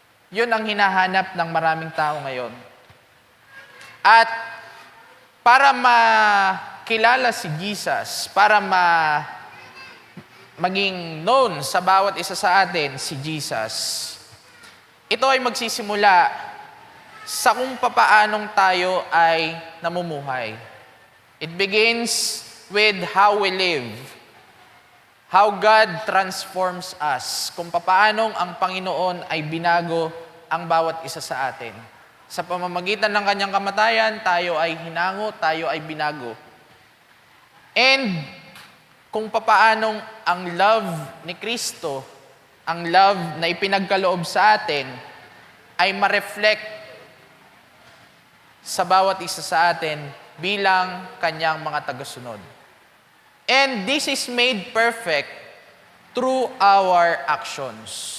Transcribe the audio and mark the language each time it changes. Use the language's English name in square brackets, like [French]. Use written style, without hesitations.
[Filipino] Yun ang hinahanap ng maraming tao ngayon. At para makilala si Jesus, para maging known sa bawat isa sa atin si Jesus, ito ay magsisimula sa kung papaanong tayo ay namumuhay. [English] It begins with how we live. How God transforms us. [Filipino] Kung papaanong ang Panginoon ay binago ang bawat isa sa atin. Sa pamamagitan ng kanyang kamatayan, tayo ay hinango, tayo ay binago. And kung papaanong ang love ni Kristo, ang love na ipinagkaloob sa atin, ay ma-reflect sa bawat isa sa atin bilang kanyang mga tagasunod. [English] And this is made perfect through our actions.